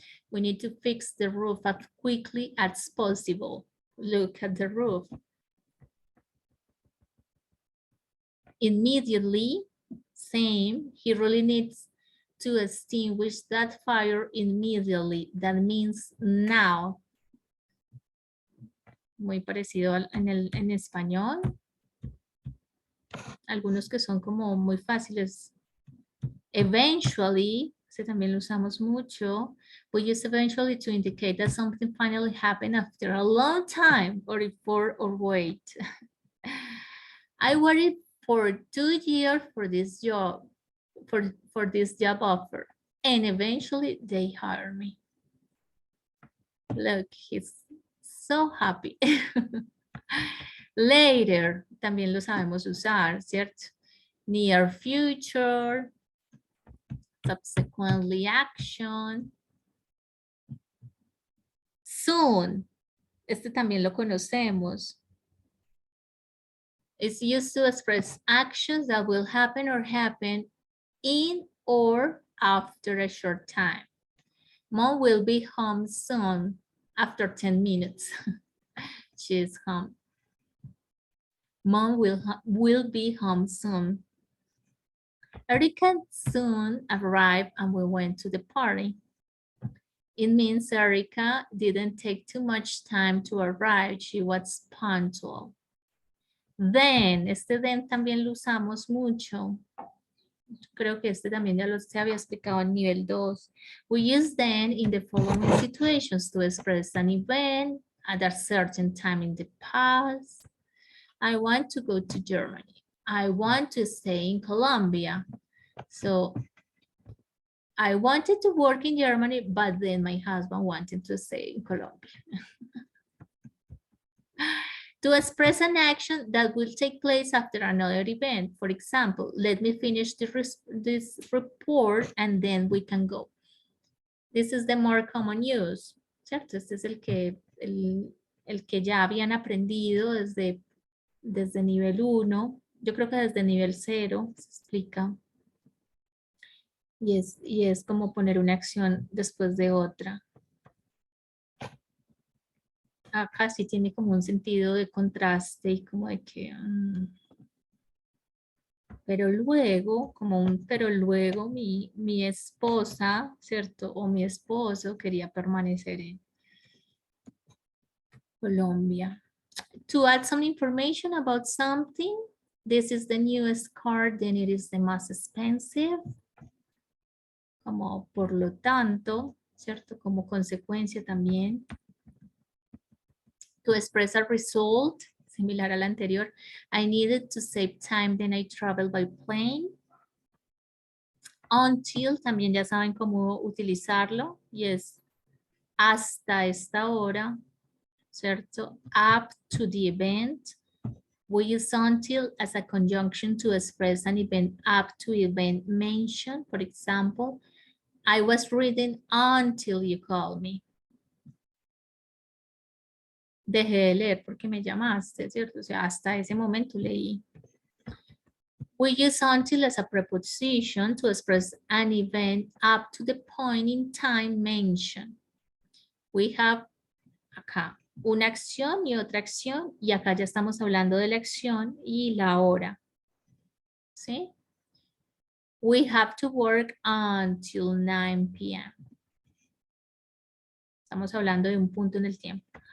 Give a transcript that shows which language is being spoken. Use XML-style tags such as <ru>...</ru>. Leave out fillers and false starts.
<en>We need to fix the roof as quickly as possible. Look at the roof. Immediately, same, he really needs to extinguish that fire immediately. That means now.</en> <es>muy parecido en español. Algunos que son como muy fáciles. Eventually, ese también lo usamos mucho.</es> <en>We use eventually to indicate that something finally happened after a long time or before or wait. I waited for 2 years for this job, for this job offer, and eventually they hired me. Look, he's so happy.</en> <es>Later, también lo sabemos usar, ¿cierto?</es> <en>Near future, subsequently action.</en> <es>Soon, este también lo conocemos.</es> <en>It's used to express actions that will happen or happen in or after a short time. Mom will be home soon after 10 minutes. She's home. Mom will be home soon. Erica soon arrived and we went to the party. It means Erica didn't take too much time to arrive. She was punctual.</en> <es>Then, este then también lo usamos mucho. Creo que este también ya se había explicado en nivel 2.</es> <en>We use then in the following situations to express an event at a certain time in the past. I want to go to Germany. I want to stay in Colombia. So I wanted to work in Germany, but then my husband wanted to stay in Colombia. To express an action that will take place after another event. For example, let me finish this report and then we can go. This is the more common use,</en> <es>¿cierto? Este es el que ya habían aprendido desde nivel 1. Yo creo que desde nivel 0 se explica. Y es como poner una acción después de otra. Acá sí tiene como un sentido de contraste y como de que... pero luego, pero luego mi esposa, ¿cierto? O mi esposo quería permanecer en Colombia.</es> <en>To add some information about something, this is the newest car, then it is the most expensive.</en> <es>Como por lo tanto, ¿cierto? Como consecuencia también.</es> <en>To express a result,</en> <es>similar al anterior.</es> <en>I needed to save time, then I traveled by plane.</en> <es>Until, también ya saben cómo utilizarlo. Y es hasta esta hora, ¿cierto?</es> <en>Up to the event. We use until as a conjunction to express an event up to event mentioned. For example, I was reading until you called me.</en> <es>Dejé de leer porque me llamaste, ¿cierto? O sea, hasta ese momento leí.</es> <en>We use until as a preposition to express an event up to the point in time mentioned. We have</en> <es>acá una acción y otra acción y acá ya estamos hablando de la acción y la hora. ¿Sí?</es> <en>We have to work until 9 p.m.</en> <es>Estamos hablando de un punto en el tiempo.</es>